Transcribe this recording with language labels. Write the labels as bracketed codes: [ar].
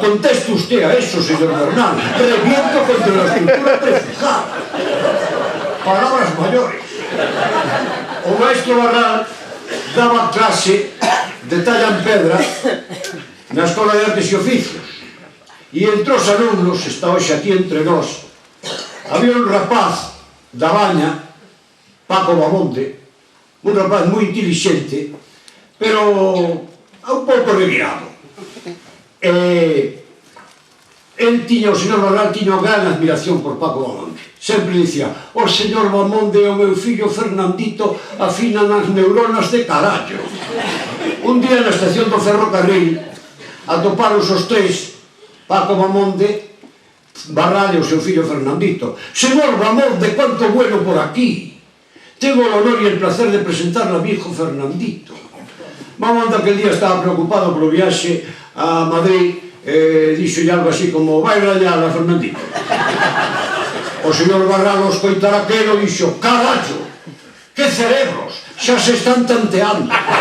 [es] Conteste usted a eso, señor Bernal. Reviento contra la estructura prefijada. Palabras mayores. [gl] O maestro Barral daba clase de talla en pedra na Escola de Artes e Oficios. E entre os alumnos, está hoxe aquí entre nós, había un rapaz da Baña, Paco Bamonte, un rapaz moi intelixente, pero un pouco revirado. El tiña, o señor Barral tiña gran admiración por Paco Bamonte. Sempre dicía, o señor Bamonte e o meu fillo Fernandito afinan as neuronas de carallo. Un día na estación do ferrocarril atoparon os tres, Paco Bamonte, Barral e o seu fillo Fernandito. [es] Señor Bamonte, cuánto bueno por aquí. Tengo o honor e el placer de presentar a mi hijo Fernandito. [gl] Bamonte aquel día estaba preocupado polo viaxe a Madrid, dixo algo así como, vai rañar a Fernandito. O señor Barral os coitar aquelo dixo, carallo, que cerebros, xa se están tanteando.